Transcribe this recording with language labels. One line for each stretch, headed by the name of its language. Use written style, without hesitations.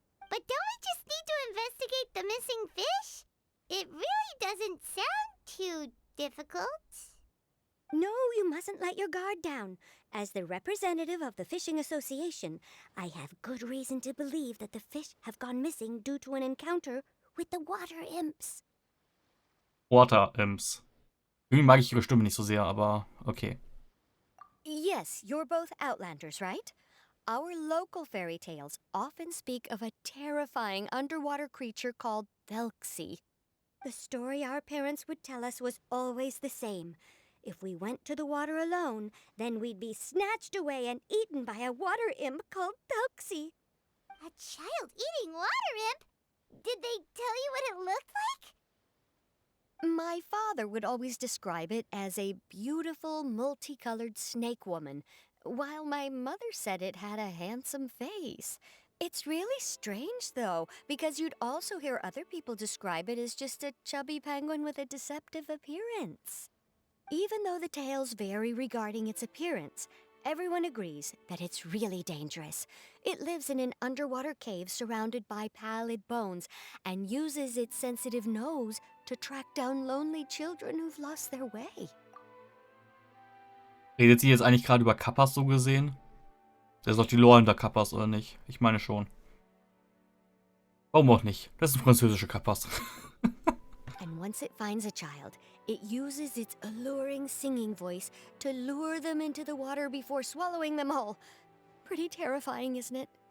English: But don't we just need to investigate the missing fish? It really doesn't sound too difficult. No, you mustn't let your guard down. As the representative of the Fishing Association, I have good reason to believe that the fish have gone missing due to an encounter with the water imps. Water Imps.
German: Irgendwie mag ich ihre Stimme nicht so sehr, aber okay.
English: Yes, you're both Outlanders, right? Our local fairy tales often speak of a terrifying underwater creature called Thelxie. The story our parents would tell us was always the same. If we went to the water alone, then we'd be snatched away and eaten by a water imp called Thelxie. A child-eating water imp? Did they tell you what it looked like? My father would always describe it as a beautiful, multicolored snake woman, while my mother said it had a handsome face. It's really strange, though, because you'd also hear other people describe it as just a chubby penguin with a deceptive appearance. Even though the tales vary regarding its appearance, everyone agrees that it's really dangerous. It lives in an underwater cave surrounded by pallid bones and uses its sensitive nose to track down lonely children who've lost their way.
German: Redet sie jetzt eigentlich gerade über Kappas so gesehen? Da ist doch die Lore hinter Kappas, oder nicht? Ich meine schon. Warum auch nicht? Das sind französische Kappas.
English: And once it finds a child, it uses its alluring singing voice to lure them into the water before swallowing them all. Pretty terrifying, isn't it?